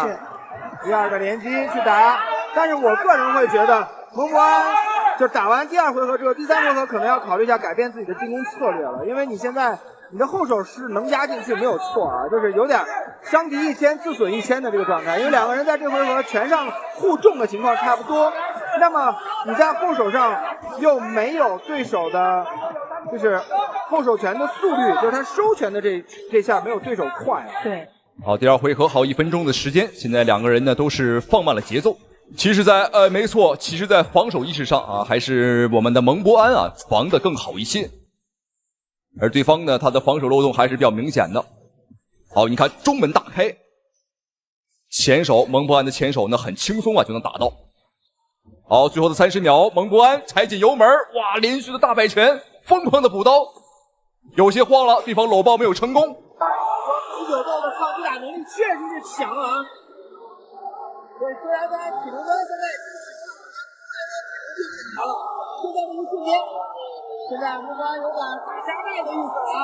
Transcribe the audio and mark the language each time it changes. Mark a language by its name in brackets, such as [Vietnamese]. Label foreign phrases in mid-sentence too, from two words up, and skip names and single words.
[Chinese] 是。第二個連擊去打，但是我個人會覺得蒙博安就打完第2回合之後，第3回合可能要考慮一下改變自己的進攻策略了，因為你現在你的後手是能壓進去沒有錯啊，就是有點傷敵1000自損1000的這個狀態，因為兩個人在這回合拳上互中的情況差不多，那麼你在後手上又沒有對手的，就是後手拳的速率，就是他收拳的這下沒有對手快啊。對。好，第2回合好1分鐘的時間，现在两个人呢都是放慢了节奏。其实在没错，其实在防守意识上啊，还是我们的蒙博安啊防得更好一些，而对方呢他的防守漏洞还是比较明显的。好，你看中门大開，前手蒙博安的前手呢很輕鬆啊就能打到。好，最後的30秒，蒙博安踩緊油門，哇，連續的大擺拳，瘋狂的補刀，有些慌了，對方摟抱沒有成功。 19度的抗擊打能力確實是強啊！對，雖然在體能端現在好了，就在這一瞬間，現在蒙博安有點打加大的意思了啊！